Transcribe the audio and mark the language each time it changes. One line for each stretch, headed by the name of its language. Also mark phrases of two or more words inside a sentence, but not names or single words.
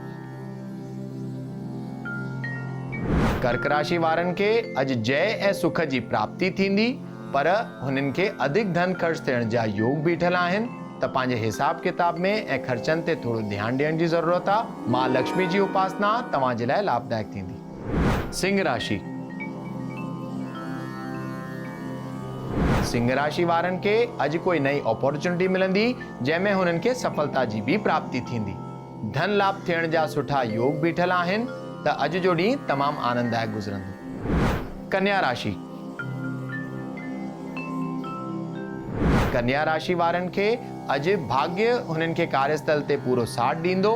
Sindhi: कर्क राशि वारनि खे अॼु जय ऐं सुख जी प्राप्ति थींदी, पर हुननि खे अधिक धन ख़र्च थियण जा योग बीठल आहिनि। त पंहिंजे हिसाब किताब में ऐं ख़र्चनि ते थोरो ध्यानु ॾियण जी ज़रूरत आहे। मां लक्ष्मी जी उपासना तव्हांजे लाइ लाभदायक थींदी। सिंह राशि। सिंह राशि वारनि खे अॼु कोई नई अपॉर्चुनिटी मिलंदी, जंहिंमें हुननि खे सफलता जी बि प्राप्ति थींदी। धन लाभ थियण जा सुठा योग बीठल आहिनि, त अॼु जो ॾींहुं तमामु आनंददायक गुज़रंदो। कन्या राशि। कन्या राशि वारनि खे अॼु भाग्य हुननि खे कार्यस्थल ते पूरो साथ ॾींदो।